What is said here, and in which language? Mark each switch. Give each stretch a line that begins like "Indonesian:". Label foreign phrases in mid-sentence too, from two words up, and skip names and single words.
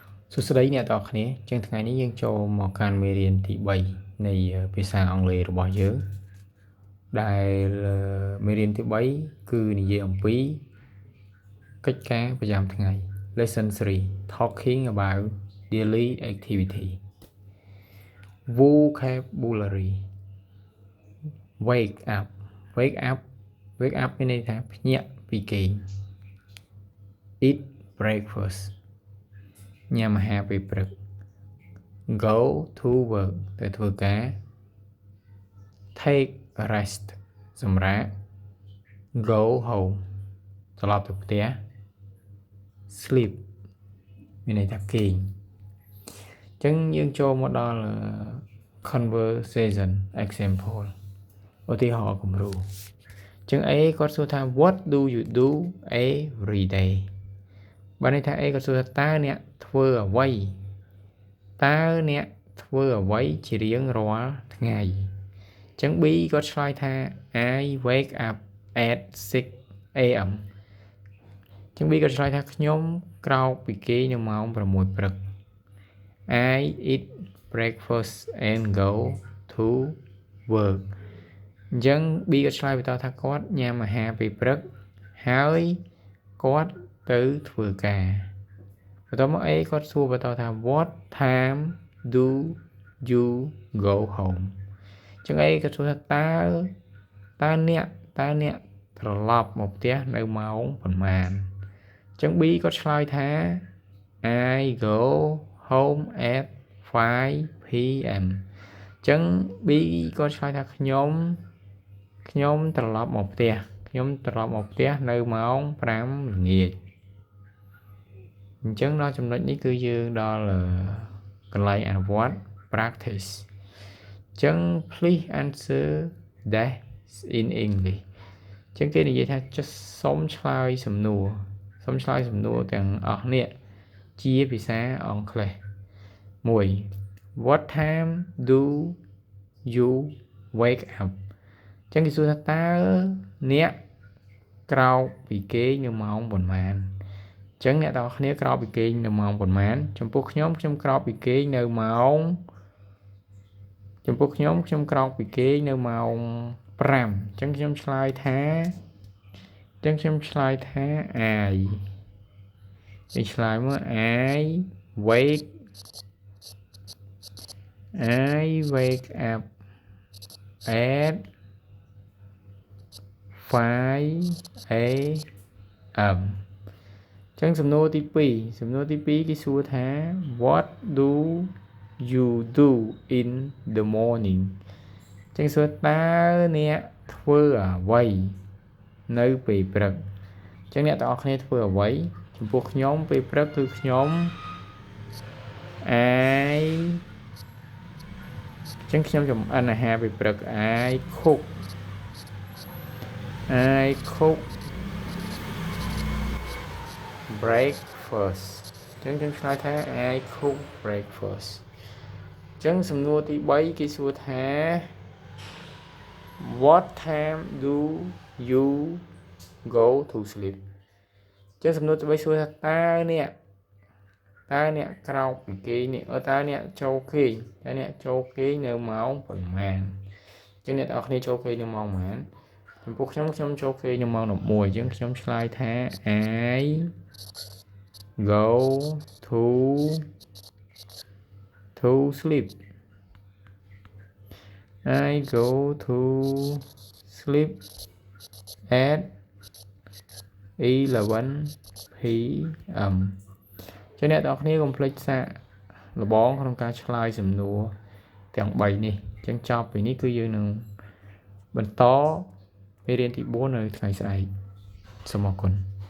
Khmer: សួស្តីអ្នកទាំងអស់គ្នាចឹងថ្ងៃនេះយើងចូលមកកាន់មេរៀនទី3នៃភាសាអង់គ្លេសរបស់យើងដែលមេរៀនទី3គឺនិយាយអំពីកិច្ចការប្រចាំថ្ងៃ
English: Lesson 3 Talking about daily activity Vocabulary Wake up Wake up
Khmer: មានន័យថាភ្ញាក់ពីគេង
English: Eat breakfast
Khmer: ញ៉ាំអាហារពេលព្រឹក
English: Go to work
Khmer: ទៅធ្វើការ
English: Take a rest
Khmer: សម្រាក
English: Go home
Khmer: ត្រឡប់ទៅផ្ទះ Sleep មានន័យថាគេងអញ្ចឹងយើងចូលមកដល់
English: conversation example
Khmer: ឧទាហរណ៍គំរូអញ្ចឹង A គាត់សួរថា
English: What do you do every day
Khmer: បានន័យថា A គាត់សួរថាតើអ្នកធ្វើអ្វី ជារៀងរាល់ថ្ងៃអញ្ចឹង B គាត់ឆ្លើយថា
English: I wake up at 6 am
Khmer: អញ្ចឹង B គាត់ឆ្លើយថាខ្ញុំក្រោកពីគេងនៅម៉ោង 6 ព្រឹក
English: I eat breakfast and go to work
Khmer: អញ្ចឹង B គាត់ឆ្លើយបន្តថាគាត់ញ៉ាំអា ហារពេលព្រឹកហើយគាត់ទៅធ្វើការបន្ទាប់មក A គាត់សួរបន្តថា
English: What time do you go home
Khmer: អញ្ចឹង A គាត់សួរថាតើអ្នកត្រឡប់មកផ្ទះនៅម៉ោងប៉ុន្មានអញ្ចឹង B គាត់ឆ្លើយថា
English: I go home at 5 pm
Khmer: អញ្ចឹង B គាត់ឆ្លើយថាខ្ញុំត្រឡប់មកផ្ទះនៅម៉ោង 5 ល្ងាចអញ្ចឹង ដល់ចំណុចនេះគឺយើងដល់កន្លែងអនុវត្ត practice អញ្ចឹង
English: please answer that in English
Khmer: អញ្ចឹងគេនិ យាយថាសូមឆ្លើយសំណួរទាំងអស់នេះជាភាសាអង់គ្លេស 1
English: What time do you wake up
Khmer: អញ្ចឹងគេសួរថាតើអ្នកក្រោកពីគេងនៅម៉ោងប៉ុន្មានអញ្ចឹងអ្នកទាំងអស់គ្នាក្រោកពីគេងនៅម៉ោងប៉ុន្មានចំពោះខ្ញុំក្រោកពីគេងនៅម៉ោងក្រោកពីគេងនៅម៉ោង 5 អញ្ចឹងខ្ញុំឆ្លើយថា
English: I
Khmer: គេឆ្លើយមក
English: I wake up at 5 am
Khmer: អញ្ចឹងសំ ណួរទី2គេសួរថា
English: What do you do in the morning
Khmer: អញ្ចឹងសួរតើអ្នកធ្វើអ្វីនៅពេលព្រឹកអញ្ចឹងអ្នកទាំងអស់គ្នាធ្វើអ្វីចំពោះខ្ញុំពេលព្រឹកគឺខ្ញុំ ចម្អិនអាហារពេលព្រឹក
English: I cook breakfast
Khmer: អញ្ចឹងខ្ញុំឆ្លើយថា
English: I cook breakfast
Khmer: អញ្ចឹងសំណួរទី3គេសួរថា
English: What time do you go to sleep
Khmer: អញ្ចឹងសំណួរទី3សួរថាតើអ្នកក្រោកពីគេងនេះតើអ្នកចូលគេងនៅម៉ោងប៉ុន្មានអញ្ចឹងអ្នកទាំងអស់គ្នាចូលគេងនៅម៉ោងប៉ុន្មានចំពោះខ្ញុំចូលគេងនៅម៉ោង 11 អញ្ចឹងខ្ញុំឆ្លើយថា
English: I go to sleep at 11 pm
Khmer: ចឹងអ្នកទាំងអស់គ្នាកុំភ្លេចសាកល្បងក្នុងការឆ្លើយសំណួរទាំង3នេះអញ្ចឹងចប់ពីនេះគឺយើងនឹងបន្តមេរៀនទី4នៅថ្ងៃស្អែកសូមអរគុណ